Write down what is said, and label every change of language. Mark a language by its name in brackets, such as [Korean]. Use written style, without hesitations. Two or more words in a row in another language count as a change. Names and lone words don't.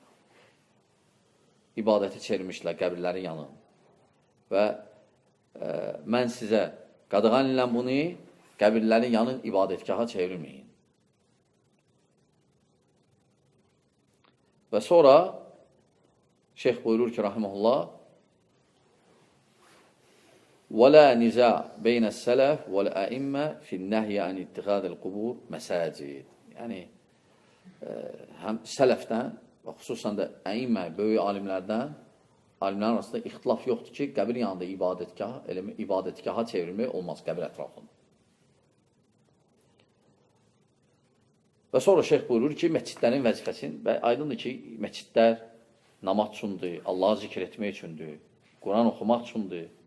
[Azerbaijani] İbadəti çevrilmişdilər qəbirlərin yanı. Və mən sizə qadağan ilə bunu qəbirlərin yanı ibadətgaha çevrilməyin. Və sonra şeyx buyurur ki, rahiməhullah, [Arabic] وَلَا نِزَعْ بَيْنَ السَّلَفِ وَالْأَئِمَّةِ فِي النَّهْيِ عَنِ اتِّخَاذِ الْقُبُورِ مَسَاجِدِ. [Azerbaijani] Yəni, həm sələfdən və xüsusən də əimmə, böyük alimlərdən, alimlərin arasında ixtilaf yoxdur ki, qəbir yanında ibadətgaha çevrilmək olmaz qəbir ətrafında. Və sonra şeyx buyurur ki, məscidlərin vəzifəsini və aydındır ki, məscidlər namaz üçündür, Allahı zikr etmək üçündür, Quran oxumaq üçündür.